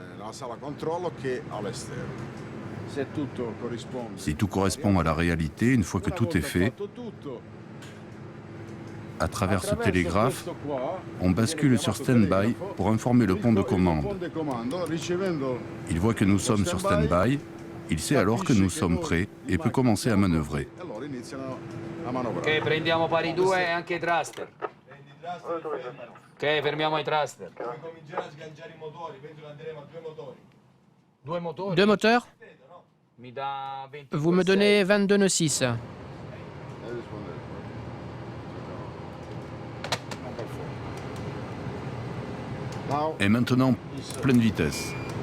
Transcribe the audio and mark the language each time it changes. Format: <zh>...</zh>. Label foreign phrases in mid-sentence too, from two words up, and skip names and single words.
<fr>Si tout correspond à la réalité, une fois que tout est fait, à travers ce télégraphe, on bascule sur stand-by pour informer le pont de commande. Il voit que nous sommes sur stand-by, il sait alors que nous sommes prêts et peut commencer à manœuvrer.</fr> <it>Ok, prendiamo pari 2 e anche i thruster. Ok, fermiamo i thruster.</it> <fr>2 moteurs? Vous me donnez 22 nœuds 6. Et maintenant, pleine vitesse.</fr>